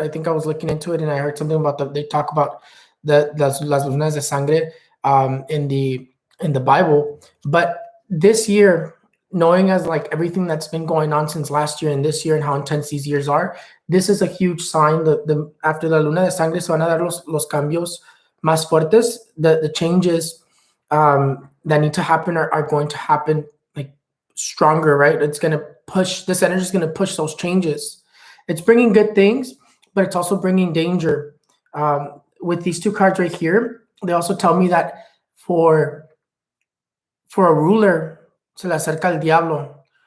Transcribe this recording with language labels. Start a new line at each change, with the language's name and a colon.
English: I think I was looking into it and I heard something about they talk about
Spanish: las lunas de sangre
English: in the Bible. But this year, knowing as like everything that's been going on since last year and this year and how intense these years are, this is a huge sign. After
Spanish: la luna de sangre se van a dar los cambios más fuertes.
English: The changes that need to happen are going to happen like stronger, right? It's going to push, this energy is going to push those changes. It's bringing good things, but it's also bringing danger. With these two cards right here, they also tell me that for a ruler,
Spanish: se le acerca el diablo.